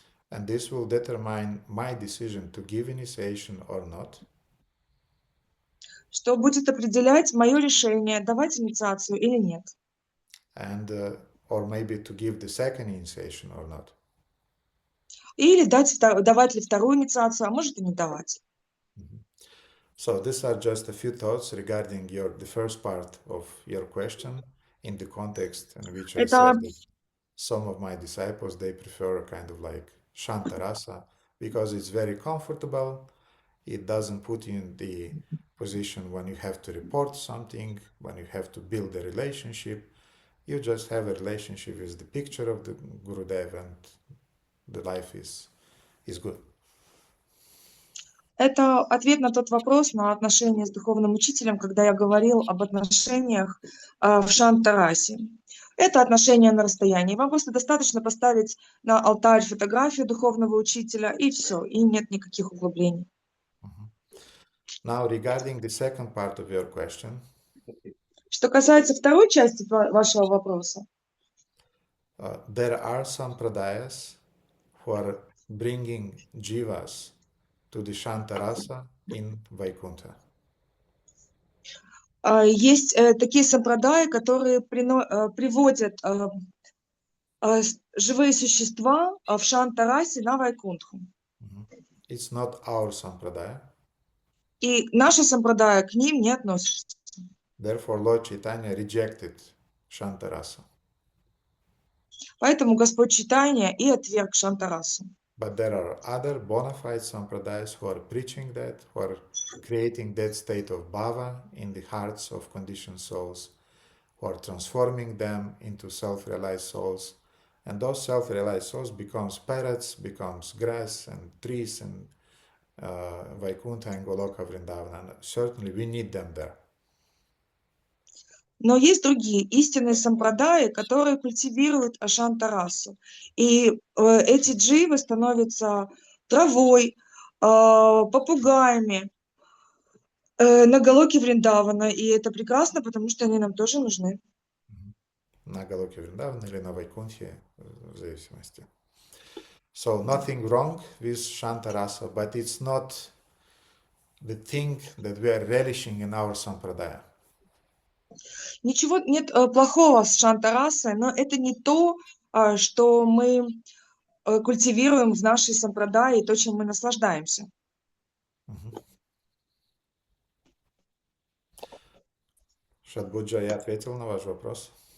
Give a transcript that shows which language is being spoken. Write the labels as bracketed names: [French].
[English] And this will determine my decision to give initiation or not. [Russian] Что будет определять мое решение, давать инициацию или нет. [English] And or maybe to give the second initiation or not. [Russian] Или давать ли вторую инициацию, а может и не давать. [English] So these are just a few thoughts regarding the first part of your question in the context in which I said that some of my disciples, they prefer kind of like Shantarasa because it's very comfortable. It doesn't put you in the position when you have to report something, when you have to build a relationship. You just have a relationship with the picture of the Gurudev and the life is good. [Russian] Это ответ на тот вопрос, на отношения с духовным учителем, когда я говорил об отношениях в Шантарасе. Это отношения на расстоянии. Вам просто достаточно поставить на алтарь фотографию духовного учителя, и все, и нет никаких углублений. [English] Now, regarding the second part of your question. [Russian] Что касается второй части вашего вопроса, [English] there are some pradayas who are bringing jivas to the Shantarasa in Vaikuntha. [Russian] есть такие сампрадаи, которые приводят живые существа в Шантарасе на Вайкунтху. [English] It's not our sampradaya. [Russian] И наша сампрадая к ним не относится. [English] Therefore, Lord Chaitanya rejected Shantarasa. [Russian] Поэтому Господь Чайтанья и отверг Шантарасу. [English] But there are other bona fide sampradayas who are preaching that, who are creating that state of bhava in the hearts of conditioned souls, who are transforming them into self-realized souls. And those self-realized souls becomes parrots, becomes grass and trees and Vaikuntha and Goloka Vrindavana. And certainly we need them there. [Russian] Но есть другие истинные сампрадаи, которые культивируют Ашантарасу. И эти дживы становятся травой, попугаями на Галоке Вриндавана. И это прекрасно, потому что они нам тоже нужны. На Галоке Вриндавана или на Вайкунтхе, в зависимости. So nothing wrong with Shantarasa, but it's not the thing that we are relishing in our sampradaya. Ничего нет плохого с Шантарасой, но это не то, что мы культивируем в нашей сампрадае, и то, чем мы наслаждаемся. Шадбуджа, я ответил на ваш вопрос?